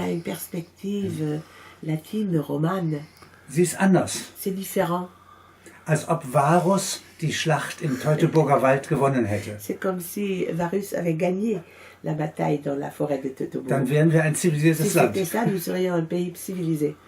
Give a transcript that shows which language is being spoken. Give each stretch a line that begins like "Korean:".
French: a une perspective latine, romane.
German: Sie ist anders,
French: C'est différent.
German: als ob Varus die Schlacht im Teutoburger Wald gewonnen hätte.
French: C'est comme si Varus avait gagné la bataille dans la forêt de Teutobourg.
German: Dann wären wir ein
French: Si
German: zivilisiertes Land.
French: c'était ça, nous serions un pays civilisé.